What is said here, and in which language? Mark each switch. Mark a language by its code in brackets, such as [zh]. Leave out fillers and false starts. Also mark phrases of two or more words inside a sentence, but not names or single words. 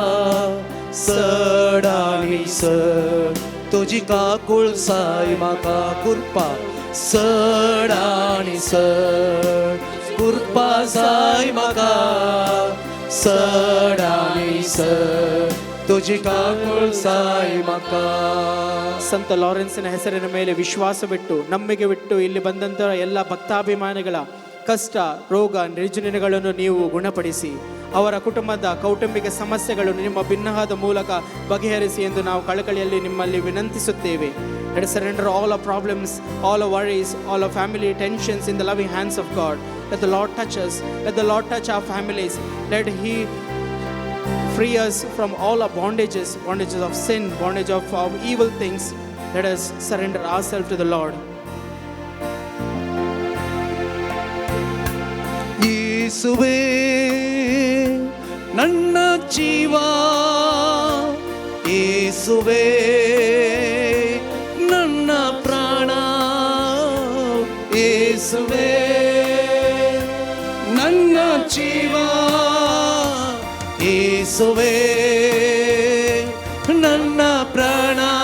[kok] सड आनी सड तुझी काकुळसाय म्हाका कृपा सड आनी सड कृपा जाय म्हाका सड आनी सड तुझी ಕಾಕುಳ್ಸಾಯಿ ಮಕ್ಕ. [kn] ಸಂತ ಲಾರೆನ್ಸಿನ ಹೆಸರಿನ ಮೇಲೆ ವಿಶ್ವಾಸವಿಟ್ಟು ನಂಬಿಕೆವಿಟ್ಟು ಇಲ್ಲಿ ಬಂದಂಥ ಎಲ್ಲ ಭಕ್ತಾಭಿಮಾನಿಗಳ ಕಷ್ಟ ರೋಗ ನಿರ್ಜನಗಳನ್ನು ನೀವು ಗುಣಪಡಿಸಿ ಅವರ ಕುಟುಂಬದ ಕೌಟುಂಬಿಕ ಸಮಸ್ಯೆಗಳನ್ನು ನಿಮ್ಮ ಭಿನ್ನವಾದ ಮೂಲಕ ಬಗೆಹರಿಸಿ ಎಂದು ನಾವು ಕಳಕಳಿಯಲ್ಲಿ ನಿಮ್ಮಲ್ಲಿ ವಿನಂತಿಸುತ್ತೇವೆ. [en] Let us surrender all our problems, all our worries, all our family tensions in the loving hands of God. Let the Lord touch us. Let the Lord touch our families. Let He free us from all our bondages of sin, bondage of evil things. Let us surrender ourselves to the Lord. [kn] ಯೇಸುವೇ ನನ್ನ ಜೀವ, ಯೇಸುವೇ ನನ್ನ ಪ್ರಾಣ, ಯೇಸುವೇ ನನ್ನ ಜೀವ, ಯೇಸುವೇ ನನ್ನ ಪ್ರಾಣ.